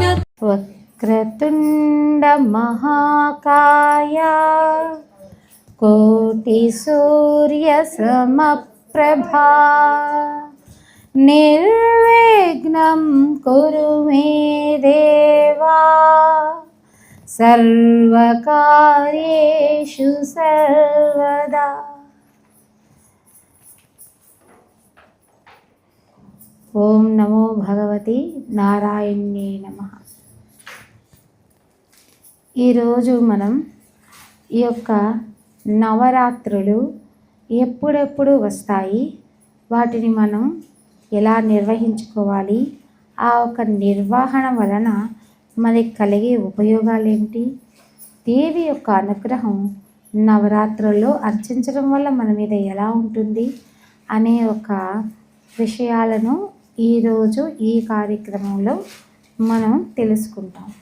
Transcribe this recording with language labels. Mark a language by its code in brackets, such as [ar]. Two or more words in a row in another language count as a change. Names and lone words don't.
[sa] वक्रतुण्ड महाकाय कोटि सूर्य समप्रभा निर्विघ्नं कुरु मे देवा सर्वकार्येषु सर्वदा। ओं नमो भगवति नारायण्ये नमः. [te] ఈరోజు మనం ఈ యొక్క నవరాత్రులు ఎప్పుడెప్పుడు వస్తాయి, వాటిని మనం ఎలా నిర్వహించుకోవాలి, ఆ ఒక నిర్వహణ వలన మనకి కలిగే ఉపయోగాలు ఏమిటి, దేవి యొక్క అనుగ్రహం నవరాత్రుల్లో అర్చించడం వల్ల మన మీద ఎలా ఉంటుంది అనే ఒక విషయాలను ఈరోజు ఈ కార్యక్రమంలో మనం తెలుసుకుంటాం.